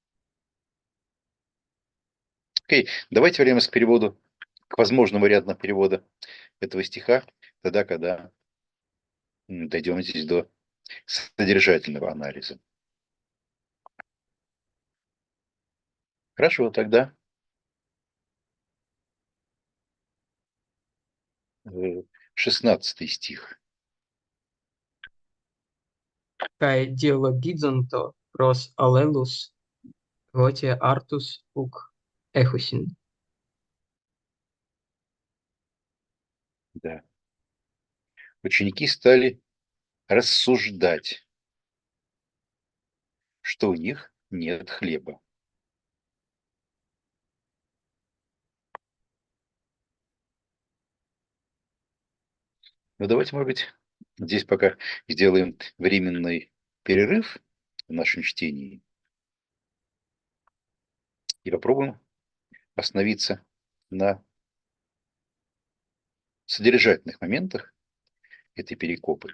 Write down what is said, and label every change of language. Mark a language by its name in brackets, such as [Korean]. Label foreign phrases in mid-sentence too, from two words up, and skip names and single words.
[Russian] Окей, давайте вернемся к переводу, к возможному варианту перевода этого стиха, тогда, когда дойдем здесь до содержательного анализа. Хорошо, тогда 16 стих. [Greek] Καὶ διελογίζοντο πρὸς ἀλλήλους ὅτι ἄρτους οὐκ ἔχουσιν. [Russian] Да. Ученики стали рассуждать, что у них нет хлеба. Ну, давайте, может быть, здесь пока сделаем временный перерыв в нашем чтении и попробуем остановиться на содержательных моментах этой перекопы.